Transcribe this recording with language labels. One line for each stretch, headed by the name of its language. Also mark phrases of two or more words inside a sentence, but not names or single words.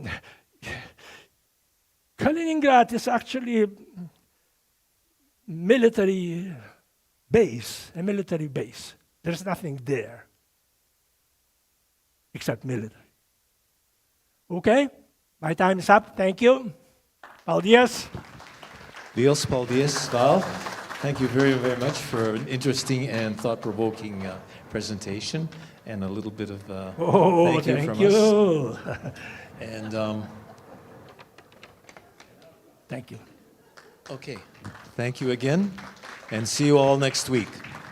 English: Kaliningrad is actually a military base. There's nothing there except military. Okay? My time is up. Thank you.
Latvian: Paldies. Liels paldies, Val.
English: Thank you very, very much for an interesting and thought-provoking presentation and a little bit of thank you from us. And thank you. okay, thank you again, and see you all next week.